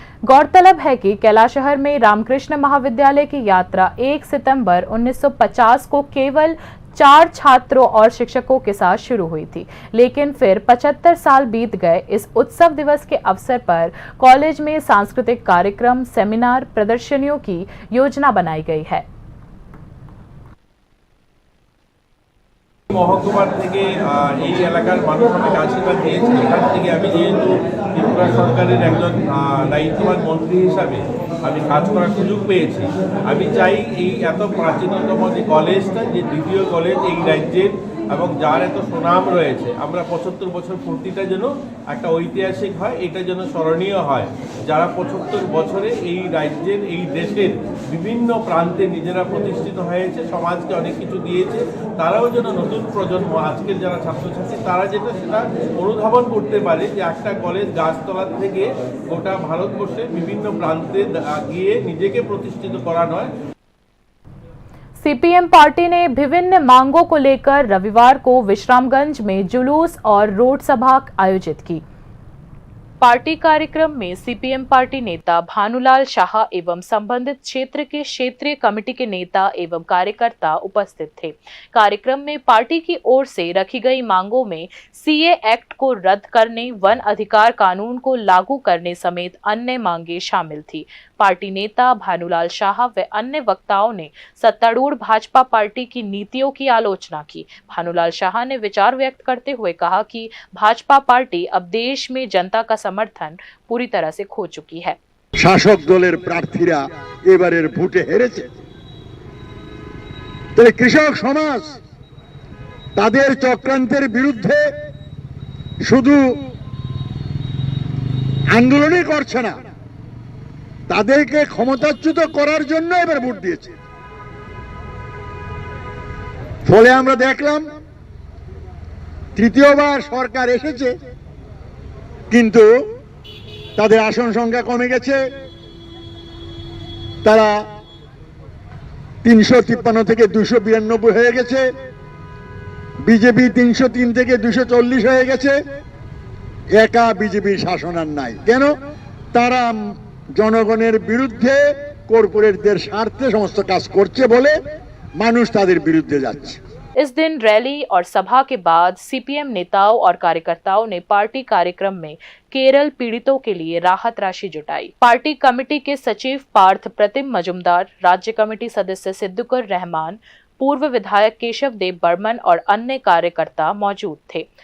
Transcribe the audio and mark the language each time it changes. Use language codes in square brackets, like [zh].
[hi] गौरतलब है कि कैलाशहर में रामकृष्ण महाविद्यालय की यात्रा 1 सितंबर 1950 को केवल 4 छात्रों और शिक्षकों के साथ शुरू हुई थी, लेकिन फिर 75 साल बीत गए। इस उत्सव दिवस के अवसर पर कॉलेज में सांस्कृतिक कार्यक्रम, सेमिनार, प्रदर्शनियों की योजना बनाई गई है। [bn] মহকুমার থেকে এই এলাকার মানুষ আমাকে আশীর্বাদ দিয়েছে। এখান থেকে আমি যেহেতু ত্রিপুরা সরকারের একজন দায়িত্ববান মন্ত্রী হিসাবে আমি কাজ করার সুযোগ পেয়েছি, আমি চাই এই এত প্রাচীনতম যে কলেজটা, যে দ্বিতীয় কলেজ এই রাজ্যের এবং যার এত সুনাম রয়েছে, আমরা 75 বছর পূর্তিটা যেন একটা ঐতিহাসিক হয়, এটা যেন স্মরণীয় হয়। যারা 75 বছরে এই রাজ্যের, এই দেশের বিভিন্ন প্রান্তে নিজেরা প্রতিষ্ঠিত হয়েছে, সমাজকে অনেক কিছু দিয়েছে, তারাও যেন নতুন প্রজন্ম, আজকের যারা ছাত্রছাত্রী, তারা যেটা সেটা অনুধাবন করতে পারে যে একটা কলেজ গাছতলার থেকে গোটা ভারতবর্ষে বিভিন্ন প্রান্তে গিয়ে নিজেকে প্রতিষ্ঠিত করা নয়। [hi] सीपीएम पार्टी ने विभिन्न मांगों को लेकर रविवार को विश्रामगंज में जुलूस और रोड सभा आयोजित की। पार्टी कार्यक्रम में सीपीएम पार्टी नेता भानुलाल शाह एवं संबंधित क्षेत्र के क्षेत्रीय कमेटी के नेता एवं कार्यकर्ता उपस्थित थे। कार्यक्रम में पार्टी की ओर से रखी गई मांगों में सीए एक्ट को रद्द करने, वन अधिकार कानून को लागू करने समेत अन्य मांगे शामिल थी। पार्टी नेता भानुलाल शाह व अन्य वक्ताओं ने सत्तारूढ़ भाजपा पार्टी की नीतियों की आलोचना की। भानुलाल शाह ने विचार व्यक्त करते हुए कहा कि भाजपा पार्टी अब देश में जनता का समर्थन पूरी तरह से खो चुकी है। [bn] शासक दलेर प्रार्थीरा एबारेर भोटे हेरेছে, তাই কৃষক সমাজ তাদের চক্রান্তের বিরুদ্ধে শুধু আন্দোলনই করছে না, তাদেরকে ক্ষমতাচ্যুত করার জন্য এবার ভোট দিয়েছে। ফলে আমরা দেখলাম তৃতীয়বার সরকার এসেছে, কিন্তু তাদের আসন সংখ্যা কমে গেছে, তারা 353 থেকে 292 হয়ে গেছে, বিজেপি 303 থেকে 240 হয়ে গেছে। একা বিজেপির শাসন আর নাই। কেন? তারা জনগণের বিরুদ্ধে, কর্পোরেটদের স্বার্থে সমস্ত কাজ করছে বলে মানুষ তাদের বিরুদ্ধে যাচ্ছে। [hi] इस दिन रैली और सभा के बाद सीपीएम नेताओं और कार्यकर्ताओं ने पार्टी कार्यक्रम में केरल पीड़ितों के लिए राहत राशि जुटाई। पार्टी कमेटी के सचिव पार्थ प्रतिम मजुमदार, राज्य कमेटी सदस्य सिद्दुकुर रहमान, पूर्व विधायक केशव देव बर्मन और अन्य कार्यकर्ता मौजूद थे।